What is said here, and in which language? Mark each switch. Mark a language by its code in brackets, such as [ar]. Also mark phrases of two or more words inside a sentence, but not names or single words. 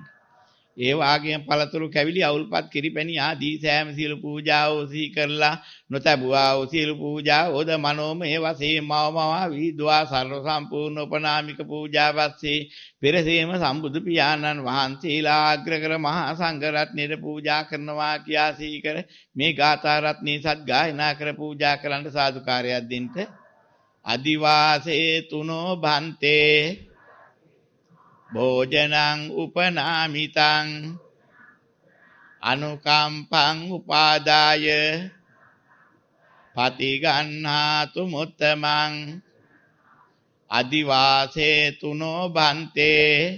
[si] ඒ වාගේම පළතුරු කැවිලි අවුල්පත් කිරිපැණි ආදී සෑම සියලු පූජාවෝ සිහි කරලා නොතබුවා වූ සියලු පූජාවෝද මනෝමය වශයෙන් මවමවා විද්වා සර්ව සම්පූර්ණ උපනාමික පූජාවස්සේ පෙරසේම සම්බුදු පියාණන් වහන්සේලා අග්‍රකර මහා සංඝ රත්නයේ පූජා කරනවා කියා සිහි කර මේ ගාථා රත්නයේ සත්ගායනා කර පූජා කරන්න සාදුකාරයක් දෙන්න. [pi] අදිවාසේ තුනෝ බන්තේ භෝජනං උපනාමිතං අනුකම්පං උපාදාය පටිගන්හාතු මුත්තමං අදිවාසේ තුනෝ බන්තේ